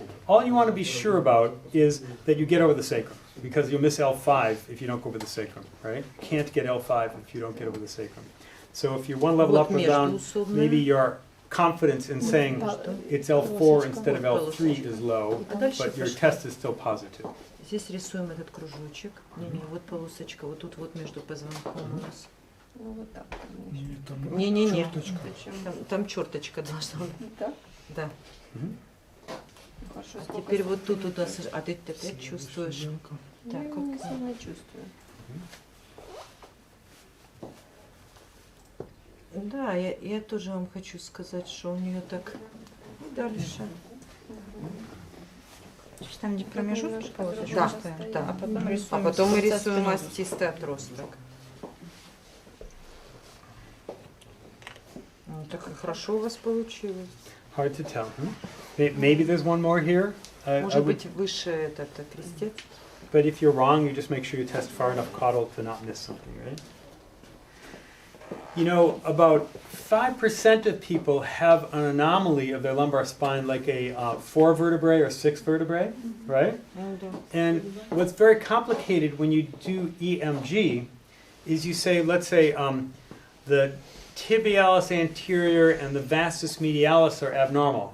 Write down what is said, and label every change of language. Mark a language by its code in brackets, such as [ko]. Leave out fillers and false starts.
[en] All you want to be sure about is that you get over the sacrum, because you'll miss L5 if you don't go over the sacrum, right? You can't get L5 if you don't get over the sacrum. So if you're 1 level up or down, maybe your confidence in saying it's L4 instead of L3 is low, but your test is still positive. [ru] Здесь рисуем этот кружочек. Не-не, вот полосочка, вот тут вот между позвонком у нас. Ну, вот так. Не-не-не. Там черточка должна быть. Так? Да. Хорошо. А теперь вот тут туда, а ты опять чувствуешь? Так, Я не сама чувствую. Да, я тоже вам хочу сказать, что у нее так дальше. Там, где промежуток, Да, да. А потом мы рисуем остистый отросток. Так хорошо у вас получилось. [en] Hard to tell. Maybe there's one more here. [ru] Может быть, выше этот крестец. [en] But if you're wrong, you just make sure you test far enough caudal to not miss something, right? you know, about 5% of people have an anomaly of their lumbar spine, like a 4 vertebrae or 6 vertebrae, right? And what's very complicated when you do EMG is you say, let's say, the tibialis anterior and the vastus medialis are abnormal.